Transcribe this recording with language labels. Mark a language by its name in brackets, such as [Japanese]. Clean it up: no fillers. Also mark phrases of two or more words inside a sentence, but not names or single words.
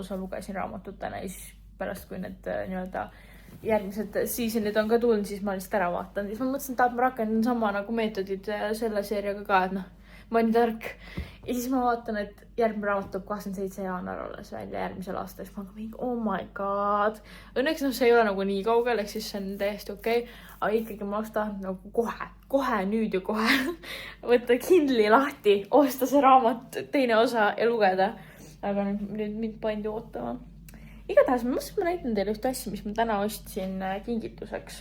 [Estonian] osa lugesin raamatutena ja siis pärast, kui need nii-öelda järgmised seasonid on ka tulnud, siis ma lihtsalt ära vaatan. Siis ma mõtlesin, et ma rakendan sama nagu meetodid selle seeriaga ka, et ma olen tark. Ja siis ma vaatan, et järgmine raamat tuleb 27. jaanuar alles välja järgmisel aastal. Siis ma olen mingi, [English] oh my god. [Estonian] Õnneks see ei ole nagu nii kaugel, ehk siis see on täiesti okei. Aga ikkagi ma oleks tahtnud nagu kohe nüüd ju kohe võtta Kindli lahti, osta see raamat teine osa ja lugeda. Aga nüüd mind pandi ootama. Igatahes ma mõtlesin, ma näitan teile ühte asja, mis ma täna ostsin kingituseks.